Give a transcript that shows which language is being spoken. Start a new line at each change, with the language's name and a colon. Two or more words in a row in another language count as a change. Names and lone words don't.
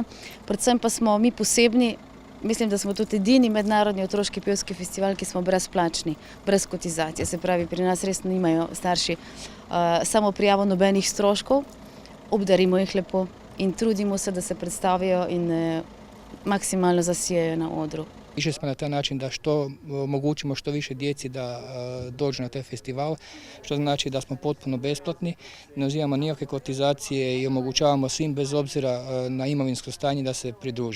Slovenian: Predvsem pa smo mi posebni, mislim, da smo tudi edini mednarodni otroški pevski festival, ki smo brezplačni, brez kotizacije. Se pravi, pri nas res nimajo starši samo prijavo nobenih stroškov, obdarimo jih lepo in trudimo se, da se predstavijo in maksimalno zasijajo na odru.
Croatian: Išli smo na taj način da omogućimo što više djeci da dođu na taj festival, što znači da smo potpuno besplatni, ne uzimamo nikakve kotizacije i omogućavamo svim bez obzira na imovinsko stanje da se pridruže.